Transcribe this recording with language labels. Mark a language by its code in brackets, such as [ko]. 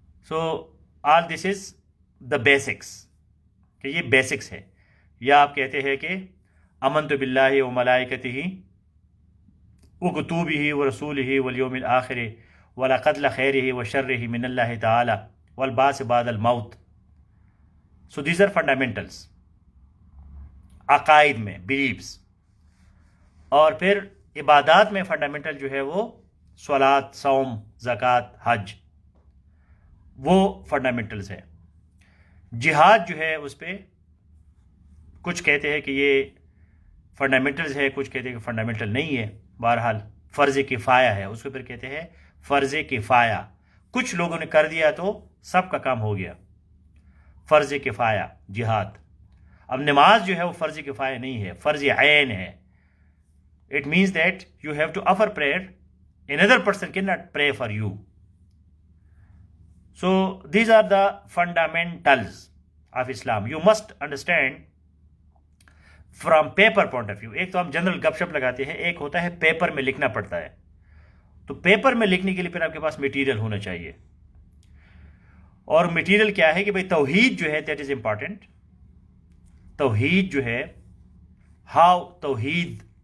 [en] so all this is the basics, [ur] کہ یہ basics ہے. یا آپ کہتے ہیں کہ [ar] امنت باللہ وملائکتہ وکتبہ ورسولہ والیوم الآخر ولقتل خیرہ وشرہ من اللہ تعالی والبعث بعد الموت. [en] so these are fundamentals [ur] عقائد میں، [en] Beliefs. [ur] اور پھر عبادات میں فنڈامنٹل جو ہے وہ صلاۃ، صوم، زکوٰۃ، حج، وہ فنڈامنٹلز ہے. جہاد جو ہے اس پہ کچھ کہتے ہیں کہ یہ فنڈامنٹلز ہے، کچھ کہتے ہیں کہ فنڈامنٹل نہیں ہے. بہرحال فرض کفایہ ہے، اس کو پھر کہتے ہیں فرض کفایہ. کچھ لوگوں نے کر دیا تو سب کا کام ہو گیا. فرض کفایہ جہاد. اب نماز جو ہے وہ فرض کفایہ نہیں ہے، فرض عین ہے. [en] It means that you have to offer prayer. Another person cannot pray for you. So these are the fundamentals of Islam. You must understand from paper point of view. [ur] ایک تو ہم جنرل گپ شپ لگاتے ہیں، ایک ہوتا ہے پیپر میں لکھنا پڑتا ہے. تو پیپر میں لکھنے کے لیے پھر آپ کے پاس میٹیریل ہونا چاہیے. اور میٹیریل کیا ہے کہ بھئی توحید جو ہے [en] That is important. [ur] توحید جو ہے، ہاؤ توحید.